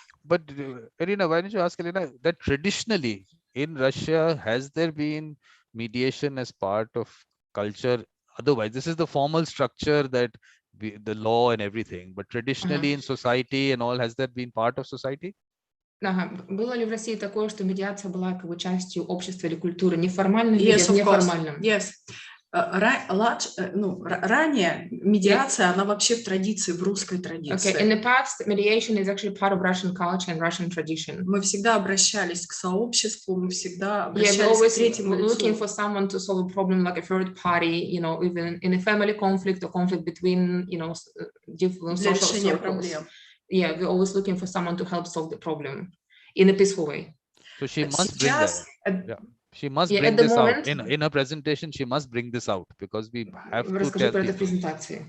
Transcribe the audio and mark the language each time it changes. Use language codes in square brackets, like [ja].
[en] But Elena, why don't you ask Elena that traditionally in Russia, has there been mediation as part of culture? Otherwise, this is the formal structure that the law and everything, but traditionally in society and all, has that been part of society? [ru] Было ли в России такое, что медиация была как бы частью общества или культуры, неформальным или неформальным? [en] Yes. [ru] Ранее медиация, она вообще в традиции, в русской традиции. [en] Okay. In the past, mediation is actually part of Russian culture and Russian tradition. [ru] Мы всегда обращались к сообществу, мы всегда обращались к третьему лицу. [en] Looking for someone to solve a problem, like a third party, even in a family conflict or conflict between, different social circles. Yeah, we're always looking for someone to help solve the problem in a peaceful way. So she must bring that. She must bring this out in her presentation. She must bring this out because we have to tell people.